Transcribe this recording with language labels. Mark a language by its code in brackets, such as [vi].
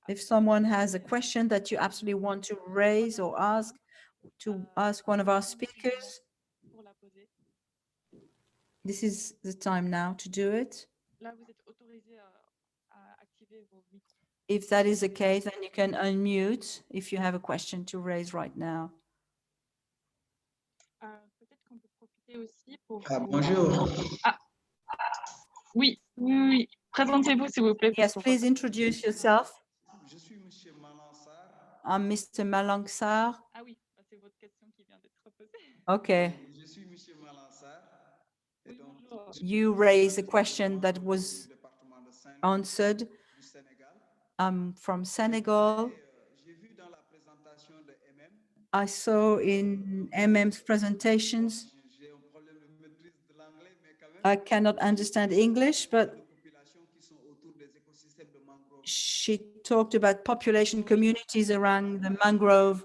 [en] If someone has a question that you absolutely want to raise or ask, to ask one of our speakers, [fr] pour la poser. [en] this is the time now to do it. [fr] Là, vous êtes autorisé à activer vos micros. [en] If that is the case, then you can unmute if you have a question to raise right now. [fr] Peut-être qu'on peut profiter aussi pour... Bonjour. Oui, oui, oui. Présentez-vous, s'il vous plaît. [en] Yes, please introduce yourself. [fr] Je suis Monsieur Malansar. [en] I'm Mr. Malangsar. [fr] Ah oui, c'est votre question qui vient d'être posée. [en] Okay. [fr] Je suis Monsieur Malansar. Et Oui, donc, bonjour. [en] You raised a question that was [fr] département de [en] answered. [fr] du Sénégal. [en] I'm from Senegal. [fr] J'ai vu dans la présentation de Emem. [en] I saw in Emem's presentations, [fr] J'ai un problème de maîtrise de l'anglais, mais quand même. [en] I cannot understand English, but [fr] De populations qui sont autour des écosystèmes de mangrove. [en] she talked about population communities around the mangrove